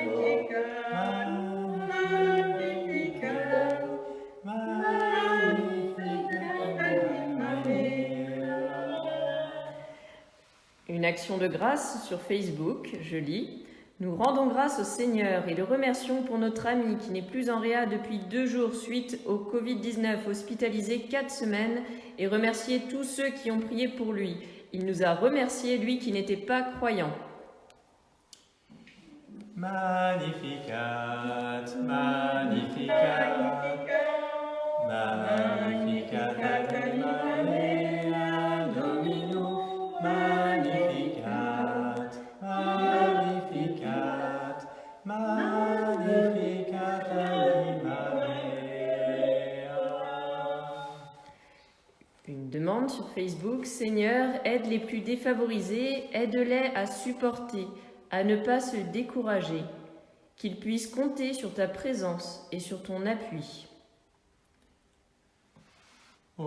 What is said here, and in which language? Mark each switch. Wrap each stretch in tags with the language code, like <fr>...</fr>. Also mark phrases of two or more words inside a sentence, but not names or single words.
<fr>Une action de grâce sur Facebook, je lis. Nous rendons grâce au Seigneur et le remercions pour notre ami qui n'est plus en réa depuis 2 jours suite au Covid-19, hospitalisé 4 semaines, et remercier tous ceux qui ont prié pour lui. Il nous a remercié, lui qui n'était pas croyant.</fr> <la>Magnificat, Magnificat, Magnificat, Maria Domino, Magnificat, Magnificat, Magnificat, Maria.</la> <fr>Une demande sur Facebook. Seigneur, aide les plus défavorisés, aide-les à supporter, à ne pas se décourager, qu'ils puissent compter sur ta présence et sur ton appui.</fr>